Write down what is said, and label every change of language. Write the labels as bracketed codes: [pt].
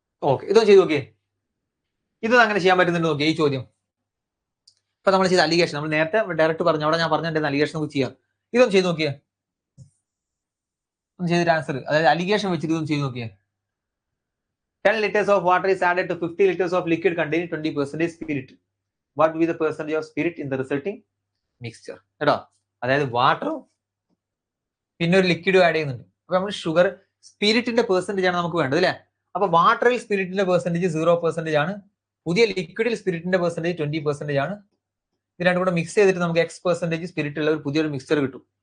[ml] Okay, ഇതൊന്നും ചെയ്ത് നോക്കിയേ. ഇത് അങ്ങനെ ചെയ്യാൻ പറ്റുന്നുണ്ട് നോക്കിയേ ഈ ചോദ്യം. ഇപ്പൊ നമ്മൾ ചെയ്ത അലിഗേഷൻ, നമ്മൾ നേരത്തെ ഡയറക്റ്റ് പറഞ്ഞു, അവിടെ ഞാൻ പറഞ്ഞിട്ടുണ്ട് അലിഗേഷൻ നമുക്ക് ചെയ്യാം. ഇതൊന്നും ചെയ്ത് നോക്കിയേ, ഒന്ന് ചെയ്തിട്ട് ആൻസർ, അതായത് അലിഗേഷൻ വെച്ചിട്ട് ഇതൊന്നും ചെയ്ത് നോക്കിയേ. [en] 10 liters of water is added to 50 liters of liquid containing 20% spirit. What will be the percentage of spirit in the resulting mixture? [ml] കേട്ടോ, അതായത് വാട്ടറും പിന്നെ ഒരു ലിക്വിഡും ആഡ് ചെയ്യുന്നുണ്ട്. അപ്പൊ നമ്മൾ ഷുഗർ സ്പിരിറ്റിന്റെ പെർസെന്റേജ് ആണ് നമുക്ക് വേണ്ടത് അല്ലെ? അപ്പൊ വാട്ടറിൽ സ്പിരിറ്റിന്റെ പെർസെന്റേജ് 0% ആണ്. പുതിയ ലിക്വിഡിൽ സ്പിരിറ്റിന്റെ പെർസെന്റേജ് 20% ആണ്. ഇത് രണ്ടും കൂടെ മിക്സ് ചെയ്തിട്ട് നമുക്ക് X% സ്പിരിറ്റ് ഉള്ള ഒരു പുതിയൊരു മിക്സ്ചർ കിട്ടും.